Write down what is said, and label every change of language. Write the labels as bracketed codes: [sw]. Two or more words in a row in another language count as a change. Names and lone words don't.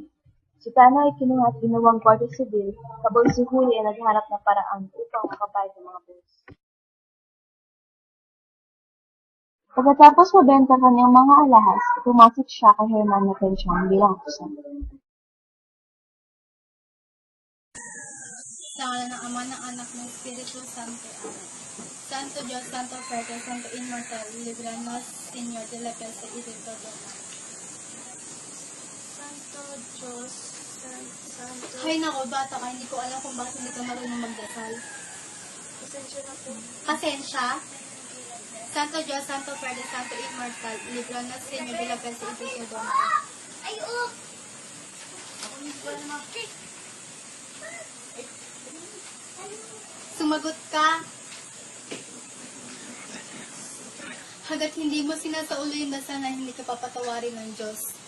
[tl] Si Tana ay kinuha at ginawang Guardia Civil, habang si Huli ay naghanap ng paraan upang makabayad ng mga bills. Pagkatapos mabenta kanyang mga alahas, pumasok siya kay Herman na Pensiyon bilang akusado. Sa ngala ng Ama, ng Anak, ng Espiritu Santo. Amen. [es] Santo Dios, Santo Fuerte, Santo Inmortal, libranos, Señor de la Peste y de todo mal. Santo Dios, Santo... [tl] Ay nako, bata ka, hindi ko alam kung bakit hindi ka marunong magdasal. Pasensya na po. Pasensya? [es] Santo Dios, Santo Fuerte, Santo Immortal, libranos, Señor de la Peste y de todo mal. [tl] Ay, oh! Ako hindi ko alam mga... Sumagot ka. Hanggat hindi mo sinasaulo yung dasal na hindi ka papatawarin ng Diyos.